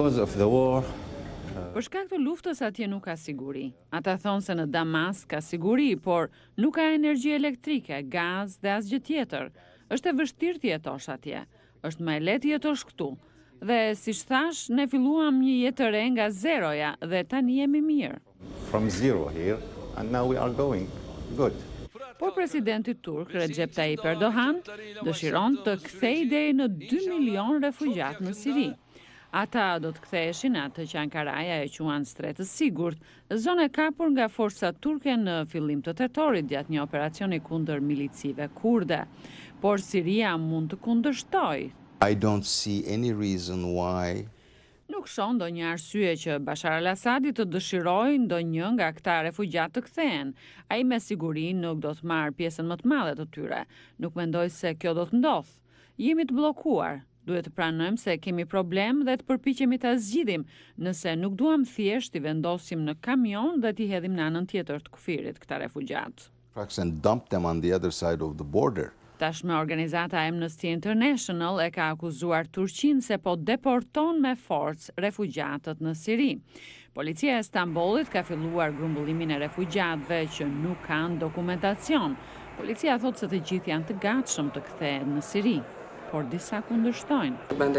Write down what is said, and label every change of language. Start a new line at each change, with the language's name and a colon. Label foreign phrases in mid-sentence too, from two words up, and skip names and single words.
Albanian: Për shkak të luftës atje nuk ka siguri. Ata thonë se në Damas ka siguri, por nuk ka energji elektrike, gaz dhe asgjë tjetër. Është e vështirë të jetosh atje. Është më e lehtë jetosh këtu. Dhe si thash, ne filluam një jetë të re nga zeroja dhe tani jemi mirë.
English: From zero here and now we are going good.
Albanian: Por presidenti turk Recep Tayyip Erdogan dëshiron të kthejë deri në 2 milion refugjat në Siri. Ata do të ktheheshin atë që Ankaraja e quan Stret të Sigurt, zonë e kapur nga forcat turke në fillim të tetorit gjatë një operacioni kundër milicive kurde. Por Siria mund të kundërshtojë.
English: I don't see any reason why.
Albanian: Nuk shoh ndonjë arsye që Bashar al-Assadi të dëshirojë ndonjë nga këta refugjat të kthehen. Ai me siguri nuk do të marrë pjesën më të madhe të tyre. Nuk mendoj se kjo do të ndodhë. Jemi të bllokuar. Duhet të pranojmë se kemi problem dhe të përpiqemi ta zgjidhim, nëse nuk duam thjesht i vendosim në kamion dhe t'i hedhim në anën tjetër të kufirit këta refugjat.
English: And dump them on the other side of the border.
Albanian: Tashmë organizata Amnesty International e ka akuzuar Turqinë se po deporton me forcë refugjatët në Siri. Policia e Stambollit ka filluar grumbullimin e refugjatëve që nuk kanë dokumentacion. Policia thotë se të gjithë janë të gatshëm të kthehen në Siri, por disa kundërshtojnë.